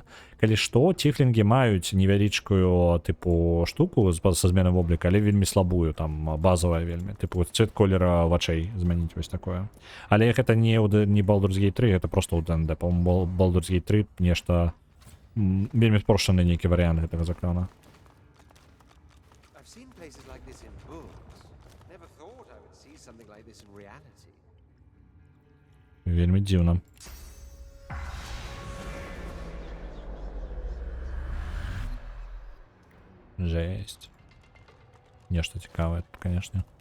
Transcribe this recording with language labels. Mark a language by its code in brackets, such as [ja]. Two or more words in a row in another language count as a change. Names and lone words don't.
[be] Калі што, тіфлінгі маюць невялічкую, тыпу, штуку са змены вобліка, але вельмі слабую, там, базавая вельмі. Тыпу, цвет колера вачэй змяніць вось такое. Але гэта не Baldur's Gate 3, гэта проста ў ДНД. Па-моему, Baldur's Gate 3 нешта... вельмі спрошчаны нейкі варыянт гэтага заклёна. [en] I've seen places like this in books. Never thought I would see something like this in reality. [be] Вельмі дзіўна. Жесть. Нешта цікавае, конечно.